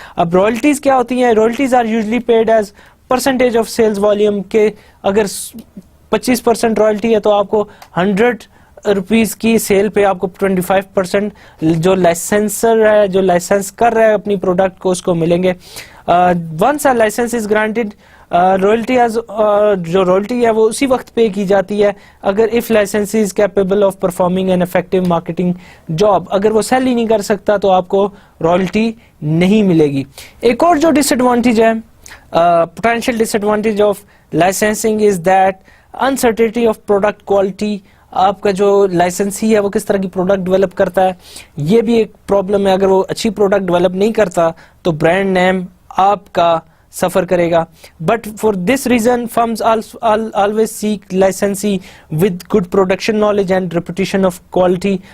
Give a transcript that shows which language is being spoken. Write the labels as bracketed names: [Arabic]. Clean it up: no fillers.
[Urdu] اب رائلٹیز کیا ہوتی ہیں؟ Royalties are usually paid as percentage of sales volume, کے اگر 25% رائلٹی ہے تو آپ کو 100 روپیز کی سیل پہ آپ کو 25% جو لائسنسر ہے جو لائسنس کر رہا ہے اپنی پروڈکٹ کو اس کو ملیں گے. Once a licence is granted, royalty جو رائلٹی ہے وہ اسی وقت پے کی جاتی ہے اگر if licence is capable of performing an effective marketing job. اگر وہ سیل ہی نہیں کر سکتا تو آپ کو رائلٹی نہیں ملے گی. ایک اور جو ڈس ایڈوانٹیج ہے, [English] potential disadvantage of licensing is that uncertainty of product quality. [Urdu] آپ کا جو لائسنسی ہے وہ کس طرح کی پروڈکٹ ڈیولپ کرتا ہے یہ بھی ایک پرابلم ہے. اگر وہ اچھی پروڈکٹ ڈیولپ نہیں کرتا تو برانڈ نیم آپ کا سفر کرے گا. [English] But for this reason firms always seek licensee with good production knowledge and reputation of quality.